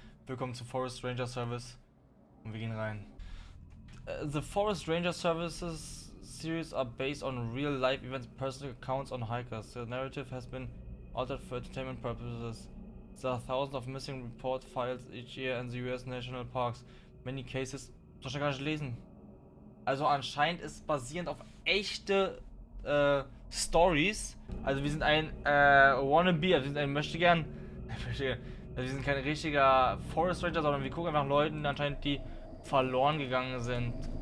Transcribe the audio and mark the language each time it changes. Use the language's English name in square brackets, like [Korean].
[German] Willkommen zu Forest Ranger Service und wir gehen rein. [English] The Forest Ranger Services series are based on real-life events, personal accounts on hikers. The narrative has been altered for entertainment purposes. There are thousands of missing report files each year in the US national parks. Many cases... [German] Soll ich gar nicht lesen. Also anscheinend ist basierend auf echte Stories. Also wir sind ein Wannabe, also wir sind ein möchtegern... Also wir sind kein richtiger Forest Ranger, sondern wir gucken einfach nach Leuten anscheinend, die verloren gegangen sind.